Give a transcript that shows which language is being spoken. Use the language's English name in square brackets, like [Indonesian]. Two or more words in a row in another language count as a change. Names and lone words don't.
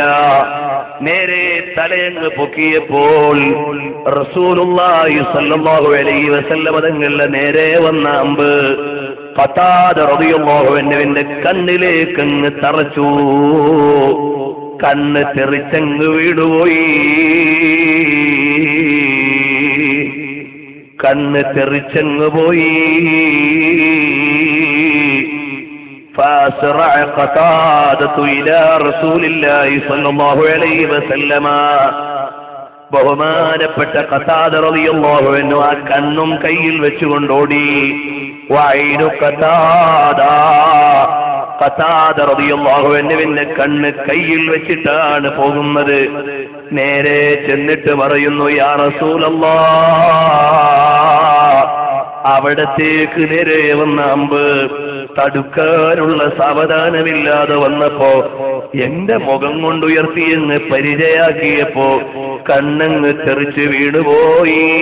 [Malayalam] നേരെ തലയങ്ങ് പൊക്കിയപ്പോൾ [Arabic] رسول الله صلى الله عليه وسلم [Malayalam] തങ്ങളുടെ നേരെ വന്ന അമ്പ് ഖതാദ [Arabic] رضي الله عنه [Malayalam] കണ്ണിലേക്ക് അങ്ങ് തറച്ചു. കണ്ണ് തെറിച്ചങ്ങ് വീണുപോയി, കണ്ണ് തെറിച്ചങ്ങ് പോയി. [Arabic] فأسرع قتادة إلى رسول الله صلى الله عليه وسلم. [Malayalam] ബഹുമാനപ്പെട്ട ഖതാദ [Arabic] رضي الله عنه [Malayalam] ആ കണ്ണും കയ്യിൽ വെച്ചുകൊണ്ടോടി. [Arabic] وعين قتادة رضي الله عنه [Malayalam] കണ്ണ് കയ്യിൽ വെച്ചിട്ടാണ് പോകുന്നത്. നേരെ ചെന്നിട്ട് പറയുന്നു, [Arabic] يا رسول الله, [Malayalam] അവിടത്തേക്ക് നേരെ വന്ന അമ്പ് തടുക്കാനുള്ള സാവധാനമില്ലാതെ വന്നപ്പോ എന്റെ മുഖം കൊണ്ടുയർത്തിയെന്ന് പരിചയാക്കിയപ്പോ കണ്ണങ്ങ് തെറിച്ച് വീണുപോയി.